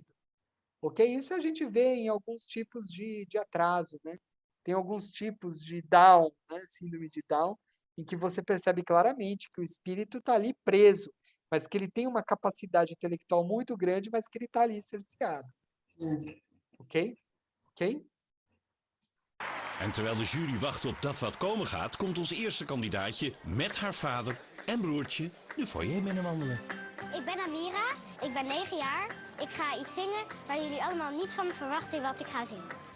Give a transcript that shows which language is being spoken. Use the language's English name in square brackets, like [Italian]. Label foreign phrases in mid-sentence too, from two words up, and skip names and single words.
[Portuguese] Ok? Isso a gente vê em alguns tipos de atraso, né? Tem alguns tipos de Down, né? Síndrome de Down, em que você percebe claramente que o espírito está ali preso, mas que ele tem uma capacidade intelectual muito grande, mas que ele está ali cerceado. Ok? Ok? [Dutch] En terwijl de jury wacht op dat wat komen gaat, komt ons eerste kandidaatje met haar vader en broertje de foyer binnenwandelen. Ik ben Amira, ik ben 9 jaar. Ik ga iets zingen waar jullie allemaal niet van verwachten wat ik ga zingen.